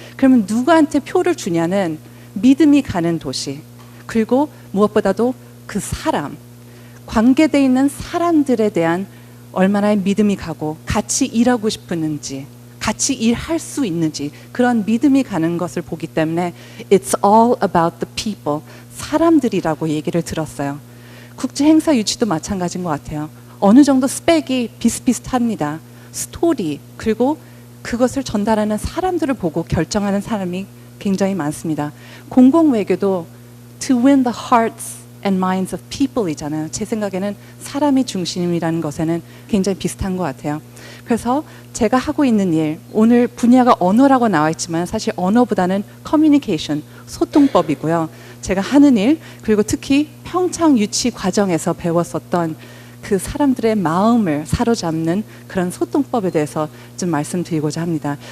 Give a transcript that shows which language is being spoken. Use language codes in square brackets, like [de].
[ko] 그러면 누구한테 표를 주냐는 믿음이 가는 도시, 그리고 무엇보다도 그 사람, 관계되어 있는 사람들에 대한 얼마나 믿음이 가고 같이 일하고 싶었는지, 같이 일할 수 있는지 그런 믿음이 가는 것을 보기 때문에 [en] It's all about the people, [ko] 사람들이라고 얘기를 들었어요. 국제 행사 유치도 마찬가지인 것 같아요. 어느 정도 스펙이 비슷비슷합니다. 스토리, 그리고 그것을 전달하는 사람들을 보고 결정하는 사람이 굉장히 많습니다. 공공외교도 [en] to win the hearts and minds of people [ko] 이잖아요. 제 생각에는 사람이 중심이라는 것에는 굉장히 비슷한 것 같아요. 그래서 제가 하고 있는 일, 오늘 분야가 언어라고 나와 있지만 사실 언어보다는 커뮤니케이션, 소통법이고요. 제가 하는 일, 그리고 특히 평창 유치 과정에서 배웠었던 그 사람들의 마음을 사로잡는 그런 소통법에 대해서 좀 말씀드리고자 합니다.